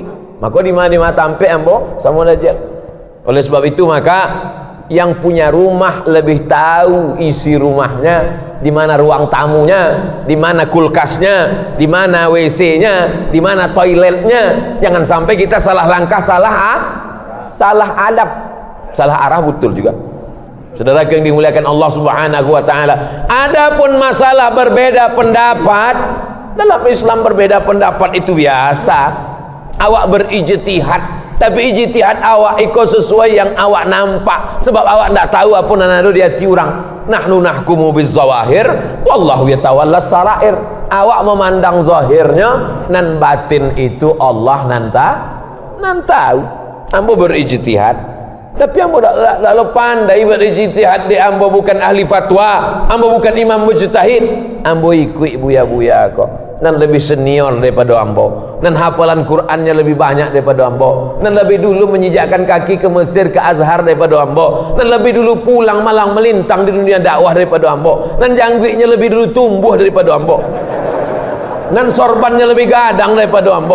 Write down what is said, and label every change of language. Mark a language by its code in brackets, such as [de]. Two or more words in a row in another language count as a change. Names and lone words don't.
[id] Maka di mana tampe ambo sama Dajjal. Oleh sebab itu maka yang punya rumah lebih tahu isi rumahnya, di mana ruang tamunya, di mana kulkasnya, di mana WC-nya, di mana toiletnya. Jangan sampai kita salah langkah, salah adab, salah arah, betul juga. Saudara yang dimuliakan Allah [ar] Subhanahu wa taala, [id] adapun masalah berbeda pendapat, dalam Islam berbeda pendapat itu biasa. Awak berijtihad, tapi ijtihad awak ikut sesuai yang awak nampak, sebab awak tidak tahu apa nanado di hati orang. [ar] Nahnu nahkumu bizzawahir wallahu yatawalla sarair. [min] Awak memandang zahirnya, nan batin itu Allah nan tahu. Ambo berijtihad, tapi ambo tak pandai berijtihad. Di ambo bukan ahli fatwa, ambo bukan imam mujtahid. Ambo ikut buya-buya kok, [id] dan lebih senior daripada ambo, dan hafalan Qurannya lebih banyak daripada ambo, dan lebih dulu menyijakkan kaki ke Mesir, ke Azhar daripada ambo, dan lebih dulu pulang malang melintang di dunia dakwah daripada ambo, dan janggiknya lebih dulu tumbuh daripada ambo, dan sorbannya lebih gadang daripada ambo.